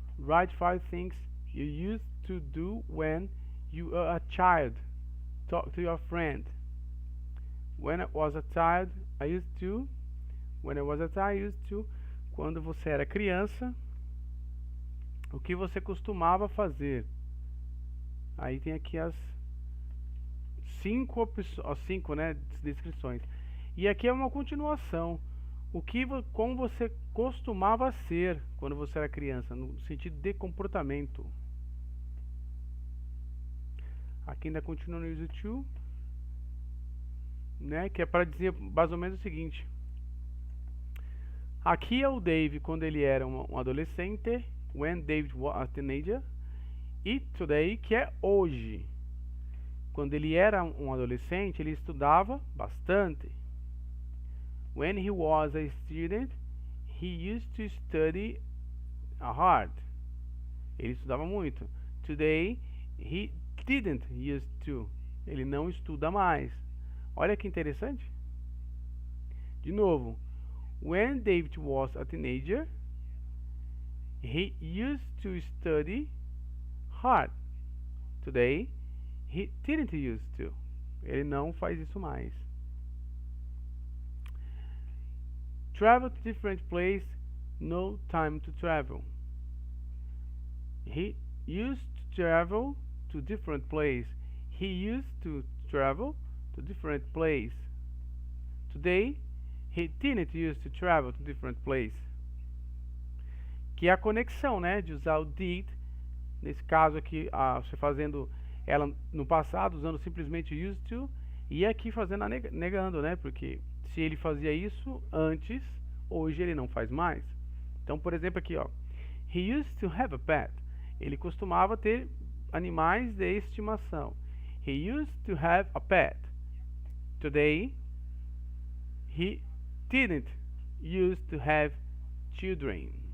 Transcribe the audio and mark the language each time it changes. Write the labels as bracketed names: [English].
[English] Write 5 things you used to do when you were a child. Talk to your friend. When I was a child, I used to. When I was a child, I used to. [Portuguese] Quando você era criança, o que você costumava fazer? Aí tem aqui as 5 né, descrições. E aqui é uma continuação. Como você costumava ser quando você era criança, no sentido de comportamento. Aqui ainda continua no use to, né, que é para dizer mais ou menos o seguinte. Aqui é o Dave quando ele era um adolescente, [English] when David was a teenager, [Portuguese] e today, que é hoje. Quando ele era um adolescente, ele estudava bastante. [English] When he was a student, he used to study hard. [Portuguese] Ele estudava muito. [English] Today, he didn't used to. [Portuguese] Ele não estuda mais. Olha que interessante. De novo. [English] When David was a teenager, he used to study hard. Today, he didn't used to. [Portuguese] Ele não faz isso mais. [English] Travel to different place, no time to travel. He used to travel to different place. He used to travel to different place. Today, he didn't use to travel to different place. [Portuguese] Que é a conexão, né, de usar o did, nesse caso aqui, você fazendo ela no passado, usando simplesmente used to, e aqui fazendo negando, né, porque se ele fazia isso antes, hoje ele não faz mais. Então, por exemplo, aqui, ó, [English] he used to have a pet. [Portuguese] Ele costumava ter animais de estimação. [English] He used to have a pet. Today, he didn't used to have children.